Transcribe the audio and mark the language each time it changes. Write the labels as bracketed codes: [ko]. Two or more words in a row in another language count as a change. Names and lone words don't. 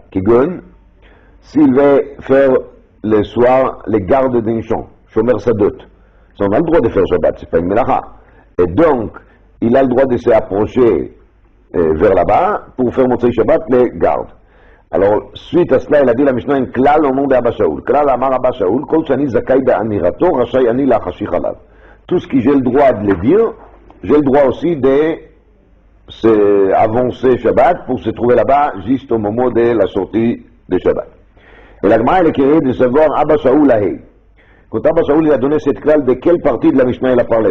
[fr] Kigun, s'il veut faire le soir les gardes d'un champ, [he] שומר שדות, [fr] ça on a le droit de faire Shabbat, c'est pas une melacha. Et donc, il a le droit de s'approcher vers là-bas pour faire [he] מוצאי שבת [fr] les gardes. Alors, suite à cela, il a dit la Mishnah un klal au nom d'Abba Shaul. [he] כלל אמר אבא שאול כל שאני זכאי באמירתו רשאי אני להחשיך עליו. [fr] Tout ce que j'ai le droit de le dire, j'ai le droit aussi de avancer Shabbat pour se trouver là-bas juste au moment de la sortie de Shabbat. Et la Gemara, elle est curieuse de savoir Abba Shaul ahei. Quand Abba Shaul il a donné cette klal, de quelle partie de la Mishnah il a parlé?